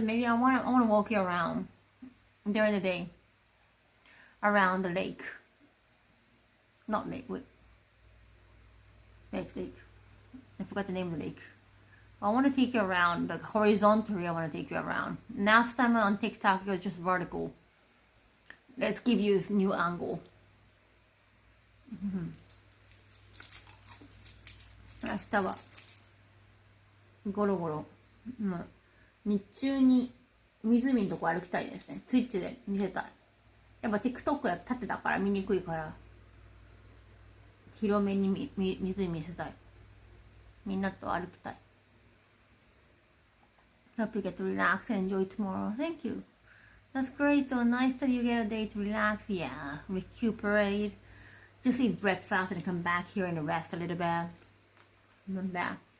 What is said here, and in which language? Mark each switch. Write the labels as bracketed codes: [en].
[en] Maybe I want to walk you around during the day. Around the lake. Not lake, wait. Lake. I forgot the name of the lake. I want to take you around, like horizontally I want to take you around. Last time on TikTok it was just vertical. Let's give you this new angle. [ja] 明日はゴロゴロ、日中に湖のとこ歩きたいですね。ツイッチで見せたい。やっぱ TikTok や立ってたから見にくいから広めに湖見せたい。みんなと歩きたい。 [en] Hope you get to relax and enjoy tomorrow. Thank you. That's great. So nice that you get a day to relax. Yeah, recuperate. Just eat breakfast and come back here and rest a little bit. And then back.